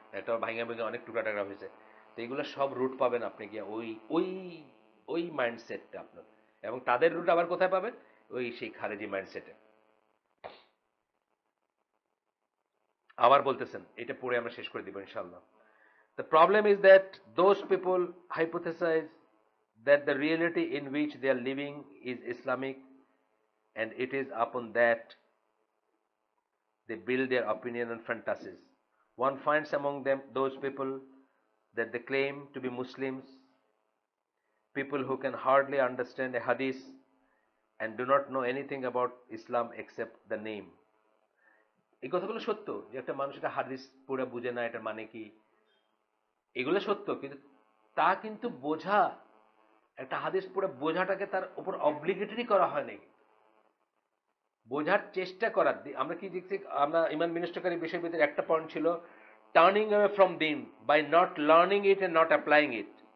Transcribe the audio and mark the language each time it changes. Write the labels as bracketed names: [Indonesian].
[Bangla] একটা ভাঙা ভেঙে অনেক টুকরা টাকরা হয়েছে। তো এগুলো সব রুট পাবেন আপনি গিয়ে ওই ওই ওই মাইন্ডসেটটা আপনার। এবং তাদের রুট আবার কোথায় পাবেন? ওই সেই খারেজি মাইন্ডসেটে। আবার বলতেছেন, এটা পড়ে আমরা শেষ করে দিব ইনশাআল্লাহ। [English] The problem is that those people hypothesize that the reality in which they are living is Islamic, and it is upon that they build their opinion and fantasies. One finds among them those people that they claim to be Muslims, people who can hardly understand a hadith and do not know anything about Islam except the name. [Bangla] এই কথাগুলো সত্য যে একটা মানুষ এটা হাদিস পুরো বুঝে না, এটা মানে কি, এগুলো সত্য। কিন্তু তা কিন্তু বোঝা, একটা হাদিস পুরো বোঝাটাকে তার উপর অব্লিগেটরি করা হয় নাই, বোঝার চেষ্টা করার। আমরা কি দেখছি, আমরা ইমান বিনষ্টকারী বিষয়ের ভিতরে একটা পয়েন্ট ছিল [English] Turning away from them by not learning it and not applying it.